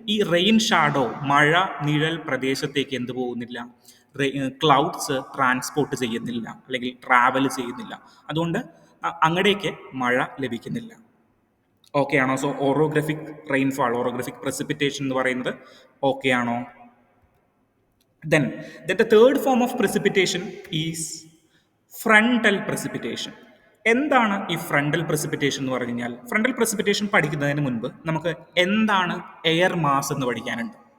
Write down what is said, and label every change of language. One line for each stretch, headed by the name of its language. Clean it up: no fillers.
Malayalam: ഈ rain shadow, മഴ നിഴൽ പ്രദേശത്തേക്ക് എന്ത് പോകുന്നില്ല? ക്ലൗഡ്സ് ട്രാൻസ്പോർട്ട് ചെയ്യുന്നില്ല, അല്ലെങ്കിൽ ട്രാവൽ ചെയ്യുന്നില്ല. അതുകൊണ്ട് അങ്ങടേക്ക് മഴ ലഭിക്കുന്നില്ല. ഓക്കെ ആണോ? സോ ഓറോഗ്രഫിക് റെയിൻഫാൾ, ഓറോഗ്രഫിക് പ്രസിപ്പിറ്റേഷൻ എന്ന് പറയുന്നത് ഓക്കെ ആണോ?
English: Then the third form of precipitation is frontal precipitation.
Malayalam: എന്താണ് ഈ ഫ്രണ്ടൽ പ്രസിപ്പിറ്റേഷൻ എന്ന് പറഞ്ഞു കഴിഞ്ഞാൽ? ഫ്രണ്ടൽ പ്രസിപ്പിറ്റേഷൻ പഠിക്കുന്നതിന് മുൻപ് നമുക്ക് എന്താണ് എയർ മാസ് എന്ന് പഠിക്കാനുണ്ട്.